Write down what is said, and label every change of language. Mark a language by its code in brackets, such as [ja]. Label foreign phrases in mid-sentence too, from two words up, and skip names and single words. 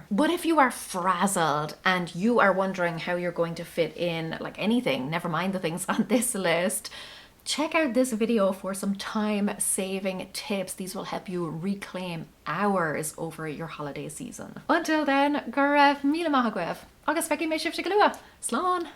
[en] But if you are frazzled and you are wondering how you're going to fit in like anything, never mind the things on this list, check out this video for some time-saving tips. These will help you reclaim hours over your holiday season. Until then, [ga] go raibh, míle maith agaibh, agus feicim mé sibh go luath. Slán!